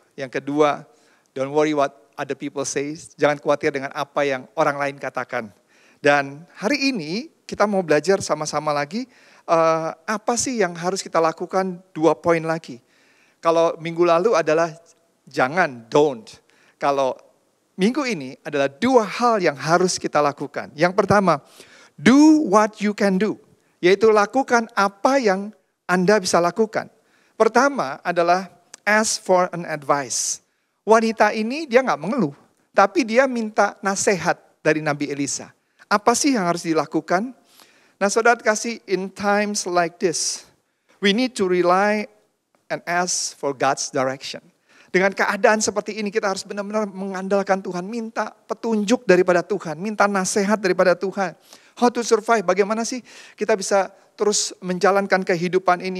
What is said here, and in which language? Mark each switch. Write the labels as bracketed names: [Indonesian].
[Indonesian] Yang kedua, [English] don't worry what other people say. [Indonesian] Jangan khawatir dengan apa yang orang lain katakan. Dan hari ini kita mau belajar sama-sama lagi. Apa sih yang harus kita lakukan? 2 poin lagi. Kalau minggu lalu adalah jangan, [English] don't. [Indonesian] Kalau minggu ini adalah 2 hal yang harus kita lakukan. Yang pertama, [English] do what you can do. [Indonesian] Yaitu lakukan apa yang Anda bisa lakukan. Pertama adalah [English] ask for an advice. [Indonesian] Wanita ini dia gak mengeluh. Tapi dia minta nasihat dari Nabi Elisa. Apa sih yang harus dilakukan? Nah, saudara kasih, [English] in times like this, we need to rely and ask for God's direction. [Indonesian] Dengan keadaan seperti ini kita harus benar-benar mengandalkan Tuhan. Minta petunjuk daripada Tuhan. Minta nasihat daripada Tuhan. [English] How to survive, [Indonesian] bagaimana sih kita bisa terus menjalankan kehidupan ini.